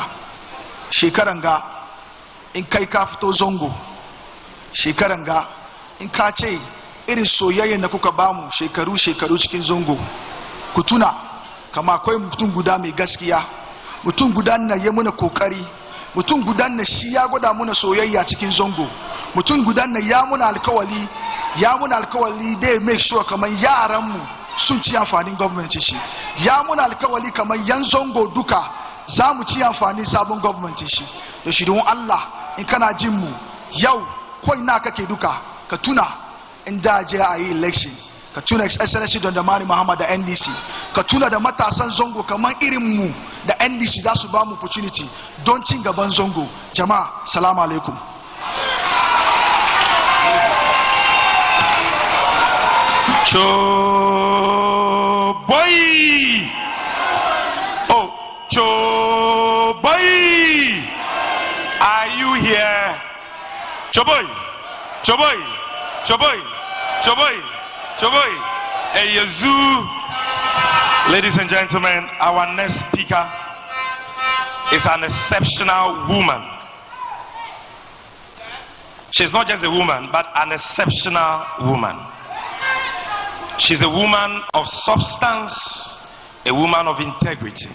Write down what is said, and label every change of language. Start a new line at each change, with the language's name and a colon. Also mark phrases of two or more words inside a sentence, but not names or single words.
Hausa: Shekaran ga in kai ka fito zongo, shekaran ga in ka ce irin soyayyen da kuka bamu shekaru cikin zongo, ku tuna kama akwai mutum guda mai gaskiya, mutum guda na yi muna kokari, mutum guda na shi ya gwada muna soyayya cikin zongo, mutum guda na ya muna alkawali dai
English: make sure
Hausa: kamar yaranmu sun ci amfanin gwamnati shi, ya muna alkawali kamar yan zongo duka za mu ci amfanin sabon gwamnati shi. Da shi don Allah in kana jin mu yau ko ina kake duka ka tuna in da je a yi election, ka tuna Excellency Dramani Muhammad da NDC, ka tuna da matasan zongo kamar irin mu da NDC za su ba mu opportunity don cin gaban zongo. Jama'a salamu alaikum.
English: Choboy! Oh, Choboy! Are you here? Choboy! Choboy! Choboy! Choboy! Choboy! Hey, Yazoo! Ladies and gentlemen, our next speaker is an exceptional woman. She's not just a woman, but an exceptional woman. She's a woman of substance, a woman of integrity.